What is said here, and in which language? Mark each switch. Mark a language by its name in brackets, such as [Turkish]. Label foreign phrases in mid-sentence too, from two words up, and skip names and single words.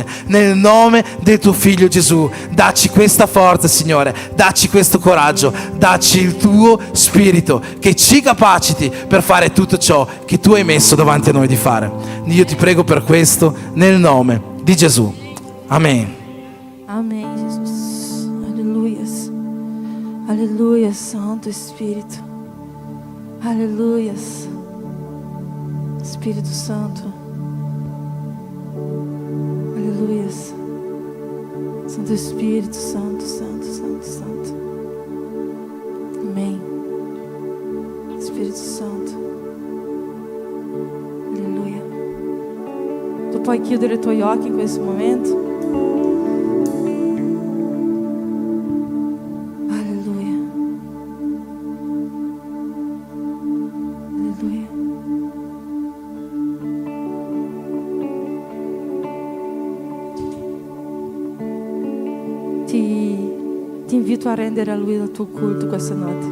[Italian] Nel nome del tuo Figlio Gesù, dacci questa forza, Signore, dacci questo coraggio, dacci il tuo spirito che ci capaciti per fare tutto ciò che tu hai messo davanti a noi di fare. Io ti prego per questo nel nome di Gesù. Amen. [Portuguese] Amém, Jesus. Aleluias. Aleluias, Santo Espírito. Aleluias. Espírito Santo. Aleluias. Santo Espírito, Santo, Santo, Santo, Santo. Amém. Espírito Santo. Aleluia. [Italian] Tu puoi chiudere i tuoi occhi in questo momento? Alleluia. Alleluia. Ti invito a rendere a Lui il tuo culto questa notte.